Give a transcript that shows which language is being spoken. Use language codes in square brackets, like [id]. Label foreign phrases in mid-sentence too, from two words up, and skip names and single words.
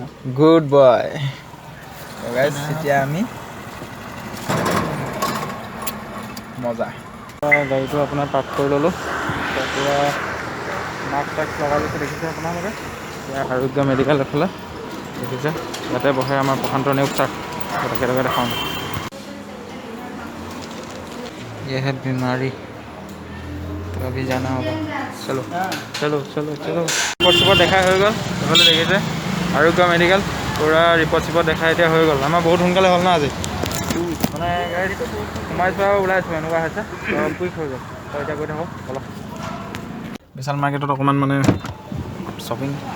[en] good boy guys [as] এতিয়া আমি মজা গাড়ীটো আপোনাৰ পাৰ্ক কৰি ল'লোঁ পূৰা মাস্ক টাস্ক লগাই লৈছে দেখিছে আপোনালোকে এতিয়া আৰোগ্য মেডিকেল এফালে দেখিছে ইয়াতে বহে আমাৰ প্ৰশান্ত নেওগ ছাৰ তেখেতকে দেখাওঁ [hi] ये है बीमारी तो अभी जाना होगा चलो चलो चलो चलो रिपोर्ट चिपोर्ट [as] দেখা হৈ গ'ল এইফালে দেখিছে আৰোগ্য মেডিকেল পূৰা ৰিপৰ্ট চিপৰ্ট দেখা এতিয়া হৈ গ'ল আমাৰ বহুত সোনকালে হ'ল না আজি মানে গাড়ীটো সোমাই যোৱা ওলাইছোঁ এনেকুৱা হৈছে কুইক হৈ গ'ল তো এতিয়া গৈ থাকোঁ অলপ বিশাল মাৰ্কেটত অকণমান মানে শ্বপিং